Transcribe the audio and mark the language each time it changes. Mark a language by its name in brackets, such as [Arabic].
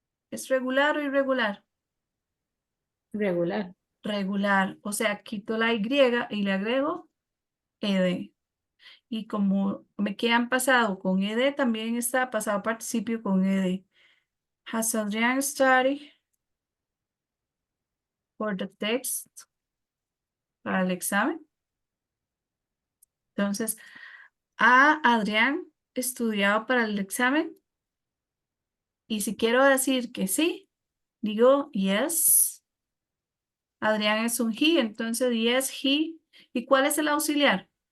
[Spanish] ¿Es regular o irregular? Regular. Regular. O sea, quito la Y y le agrego ed. Y como me quedan pasado con ed, también está pasado participio con ed. [English] Has Adrián studied for the text? [Spanish] Para el examen. Entonces, ¿ha Adrián estudiado para el examen? Y si quiero decir que sí, digo yes. Adrián es un he, entonces yes, he. ¿Y cuál es el auxiliar?